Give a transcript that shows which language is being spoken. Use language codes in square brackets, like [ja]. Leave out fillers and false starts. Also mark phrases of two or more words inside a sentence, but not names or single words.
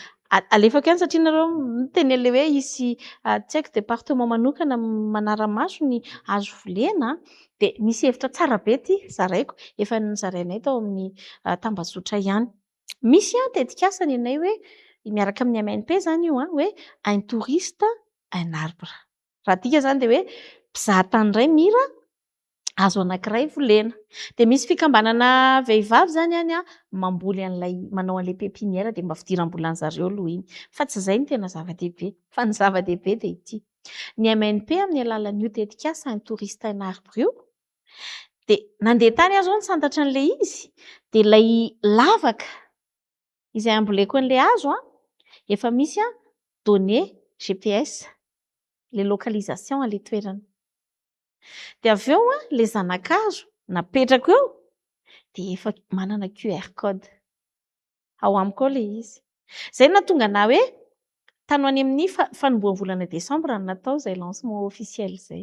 [mg] Alefako ihany satria nareo miteny ilay hoe hisy tsy haiko département manokana manara-maso ny hazo volena dia misy hevitra tsara be ity zaraiko efa nizarainay tao amin'ny tambazotra ihany. Misy tetikasa ny anay hoe miaraka amin'ny MNP zany io hoe [fr] un touriste un arbre. [mg] Raha dika zany dia hoe mpizahatany iray mira hazo anankiray volena. Dia misy fikambanana vehivavy zany ihany mamboly an'ilay manao an'ilay pépinière dia mba fidiram-bolan'zareo aloha iny. Fa tsy izay ny tena zava-dehibe, fa ny zava-dehibe dia ity. Ny MNP amin'ny alalan'io tetikasa [fr] un touriste un arbre [mg] io dia nandeha tany aho zao nisantatra an'ilay izy dia ilay lavaka izay amboleko an'ilay hazo efa misy [fr] données GPS, les localisations [mg] an'ilay toerana. Dia avy eo ilay zanak'hazo napetrako eo dia efa manana QR code ao amiko ao ilay izy. Izay nahatonga ana hoe tany any amin'ny fanombohan'ny volana Desambra no natao izay [fr] lancement officiel [mg] izay.